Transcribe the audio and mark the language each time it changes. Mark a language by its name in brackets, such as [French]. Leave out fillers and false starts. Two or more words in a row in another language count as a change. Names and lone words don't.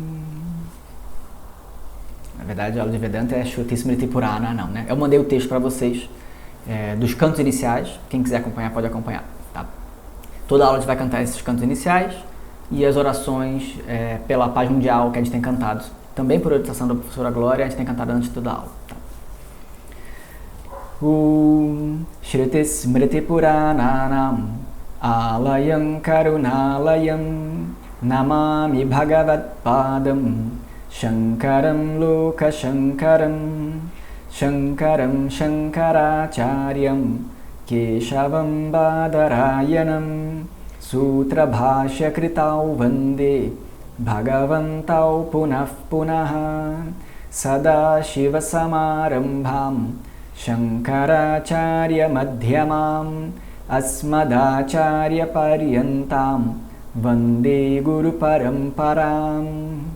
[Portuguese] Na verdade, a aula de Vedanta é [Sanskrit] Shruti Smriti Purana, [Portuguese] não, né? Eu mandei o texto para vocês dos cantos iniciais. Quem quiser acompanhar, pode acompanhar, tá? Toda aula a gente vai cantar esses cantos iniciais e as orações pela paz mundial que a gente tem cantado. Também por orientação da professora Glória, a gente tem cantado antes de toda a aula, tá? [Sanskrit] Shruti Smriti Purananam Alayam Karunalayam Namami Bhagavat Padam Shankaram Loka Shankaram Shankaram Shankaracharyam Keshavam Badarayanam Sutra Bhashya Kritau Vande Bhagavantau Punah Punaha Sada Shiva Samarambham Shankaracharya Madhyamam Asmadacharya Paryantam Vande Guru Paramparam.